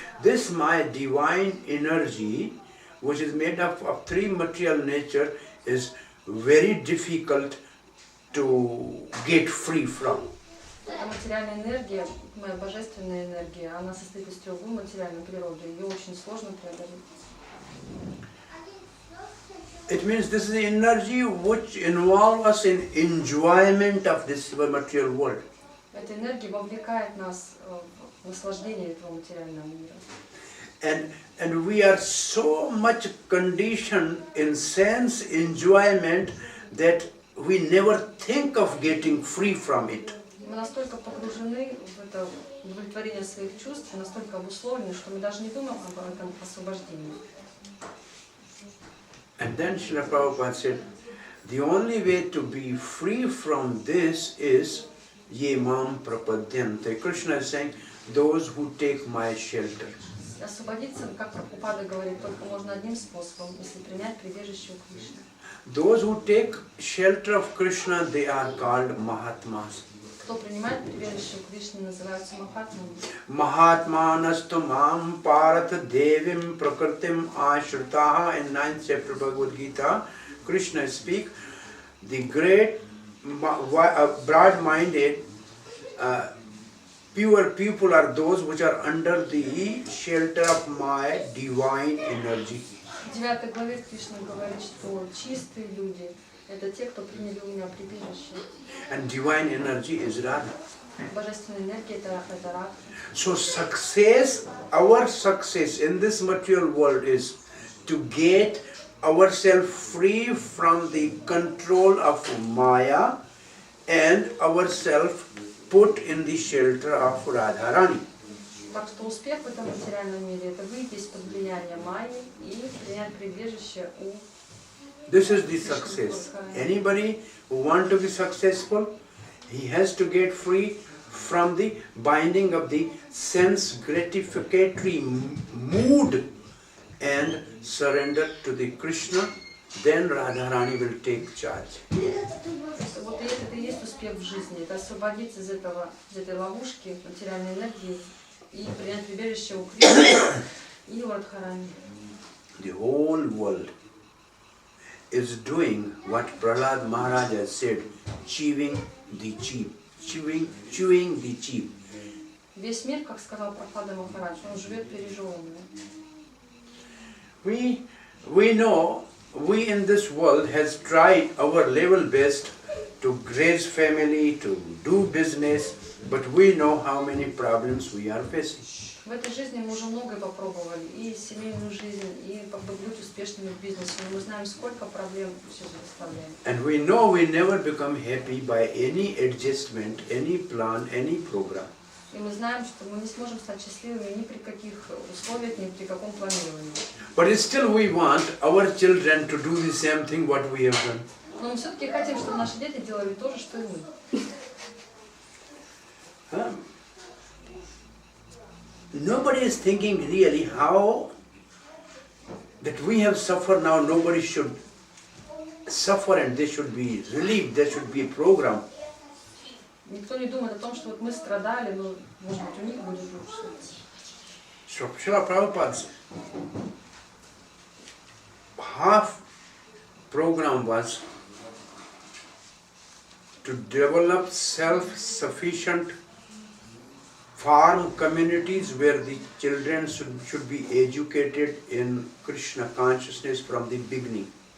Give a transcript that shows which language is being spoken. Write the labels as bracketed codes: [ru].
[en] This my divine energy, which is made up of 3 material nature, is very difficult to get free from. [ru] Эта материальная энергия, моя божественная энергия, она состоит из 3 материальной природы. Ее очень сложно преодолеть. [en] It means this is the energy which involves us in enjoyment of this material world. [ru] Эта энергия вовлекает нас в наслаждение этого материального мира. [en] And we are so much conditioned in sense enjoyment that we never think of getting free from it. [ru] Мы настолько погружены в это удовлетворение своих чувств, настолько обусловлены, что мы даже не думаем об этом освобождении. [en] And then Srila Prabhupada said, the only way to be free from this is [sa] ye mam prapadyante. [en] Krishna is saying, those who take my shelter. [ru] Освободиться, как Прабхупада говорит, только можно одним способом, если принять прибежище у Кришны. [en] Those who take shelter of Krishna, they are called Mahatmas. [ru] Кто принимает прибежище у Кришны, называются Махатмами. [sa] Mahatmanastu mam paratha devim prakritim ashrutaha. [en] In 9th chapter Bhagavad Gita, Krishna speaks, the great broad-minded pure people are those which are under the shelter of my divine energy. [ru] В 9 главе Кришна говорит, что чистые люди – это те, кто приняли у меня прибежище. [en] And divine energy is Radha. [ru] Божественная энергия – это Радха. [en] So success, our success in this material world is to get ourselves free from the control of Maya and ourselves put in the shelter of Radharani. [ru] Так что успех в этом материальном мире – это выйти из-под влияния Майи и принять прибежище у [en] This is the success. Anybody who wants to be successful, he has to get free from the binding of the sense gratificatory mood and surrender to the Krishna. Then Radharani will take charge. [ru] Вот это и есть успех в жизни. Это освободиться из этой ловушки материальной энергии и принять прибежище у Кришны и у Радхарани. [en] The whole world is doing what Prahlad Maharaj has said, chewing the cheap. Chewing the cheap. [ru] Весь мир, как сказал Прабхупада Махарадж, он живет пережевыванием. [en] We know we in this world has tried our level best to raise family, to do business, but we know how many problems we are facing. [ru] В этой жизни мы уже многое попробовали, и семейную жизнь, и быть успешными в бизнесе, но мы знаем, сколько проблем все доставляем. [en] And we know we never become happy by any adjustment, any plan, any program. [ru] И мы знаем, что мы не сможем стать счастливыми ни при каких условиях, ни при каком планировании. [en] But still we want our children to do the same thing what we have done. [ru] Но мы все-таки хотим, чтобы наши дети делали то же, что и мы. [en] Nobody is thinking really how that we have suffered now, nobody should suffer and they should be relieved, there should be a program. [ru] Никто не думает о том, что вот мы страдали, но, может быть, у них будет лучше. [en] So Srila Prabhupada's half program was to develop self-sufficient farm communities where the children should be educated in Krishna consciousness from the beginning.